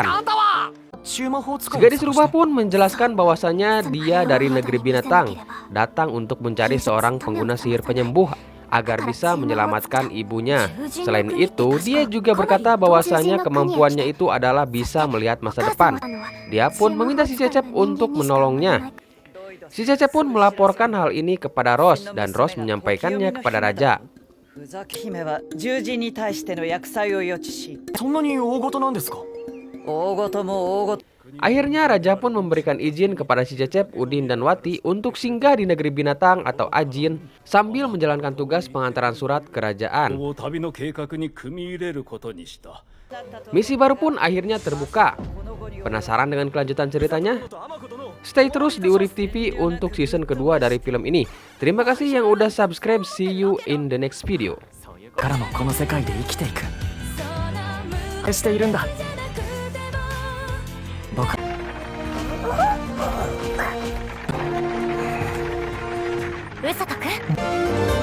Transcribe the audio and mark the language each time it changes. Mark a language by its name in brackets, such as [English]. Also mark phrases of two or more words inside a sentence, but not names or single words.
[Indonesian] Si gadis rubah pun menjelaskan bahwasannya dia dari negeri binatang, datang untuk mencari seorang pengguna sihir penyembuh agar bisa menyelamatkan ibunya. Selain itu, dia juga berkata bahwasanya kemampuannya itu adalah bisa melihat masa depan. Dia pun meminta si Cecep untuk menolongnya. Si Cecep pun melaporkan hal ini kepada Ros dan Ros menyampaikannya kepada Raja. [Japanese] 宇崎姫は獣人に対しての厄災を予知し、そんなに大事なんですか？大事も大事。 [Indonesian] Akhirnya Raja pun memberikan izin kepada si Cecep, Udin, dan Wati untuk singgah di negeri binatang atau Ajin sambil menjalankan tugas pengantaran surat kerajaan. [Japanese] 旅の計画に組み入れることにした。 [Indonesian] Misi baru pun akhirnya terbuka. Penasaran dengan kelanjutan ceritanya? Stay terus di Urip TV untuk season kedua dari film ini. Terima kasih yang udah subscribe. [English] See you in the next video. [Japanese] からもこの世界で生きていく。しているんだ。僕。うさとくん